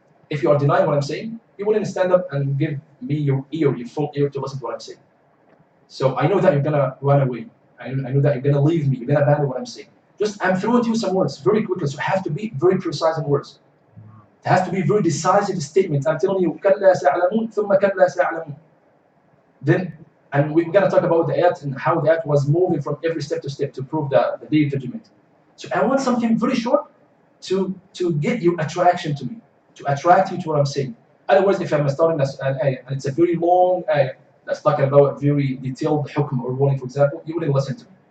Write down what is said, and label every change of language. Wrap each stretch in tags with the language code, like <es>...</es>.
<en>If you are denying what I'm saying, you wouldn't stand up and give me your full ear to listen to what I'm saying. So I know that you're gonna run away. I know that you're gonna leave me, you're gonna abandon what I'm saying. I'm throwing to you some words very quickly, so you have to be very precise in words. It has to be very decisive statement. I'm telling you,</en> <ar>كَلَّا سَيَعْلَمُونَ ثُمَّ كَلَّا سَيَعْلَمُونَ.</ar> <en>Then, and we're going to talk about the ayat and how the ayat was moving from every step to step to prove the day of judgment. So I want something very short to get your attraction to me, to attract you to what I'm saying. Otherwise, if I'm starting an ayah and it's a very long ayah that's talking about a very detailed hukm or ruling, for example, you wouldn't listen to me.</en>